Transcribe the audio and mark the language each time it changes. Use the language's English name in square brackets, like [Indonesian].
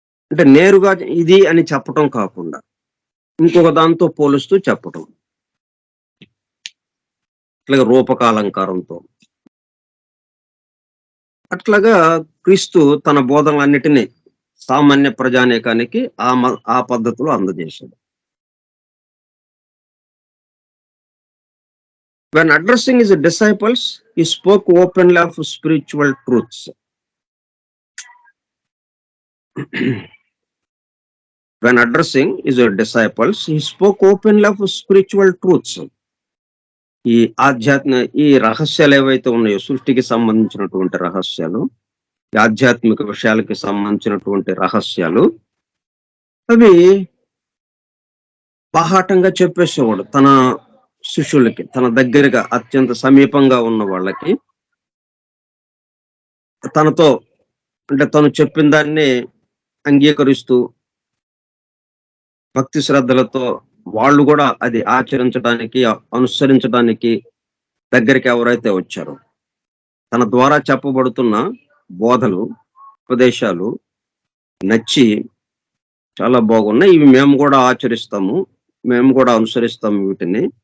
[Telugu] అంటే నేరుగా ఇది అని చెప్పటం కాకుండా ఇంకొక దాంతో పోలుస్తూ చెప్పటం. అట్లాగే రూపకాలంకారంతో. అట్లాగా క్రీస్తు తన బోధనలన్నిటినీ సామాన్య ప్రజానీకానికి ఆ పద్ధతిలో అందజేశాడు. [English] When addressing his disciples, he spoke openly of spiritual truths. When addressing his disciples, he spoke openly of spiritual truths. [Telugu] ఈ రహస్యాలు ఏవైతే ఉన్నాయో, సృష్టికి సంబంధించినటువంటి రహస్యాలు, ఆధ్యాత్మిక విషయాలకి సంబంధించినటువంటి రహస్యాలు, అవి బాహాటంగా చెప్పేసేవాడు. తన శిష్యులకి, తన దగ్గరగా అత్యంత సమీపంగా ఉన్న వాళ్ళకి తనతో, అంటే తను చెప్పిన దాన్ని అంగీకరిస్తూ భక్తి శ్రద్ధలతో వాళ్ళు కూడా అది ఆచరించడానికి, అనుసరించడానికి దగ్గరికి ఎవరైతే వచ్చారో, తన ద్వారా చెప్పబడుతున్న బోధలు, ఉపదేశాలు నచ్చి చాలా బాగున్నాయి, ఇవి మేము కూడా ఆచరిస్తాము, మేము కూడా అనుసరిస్తాము వీటిని,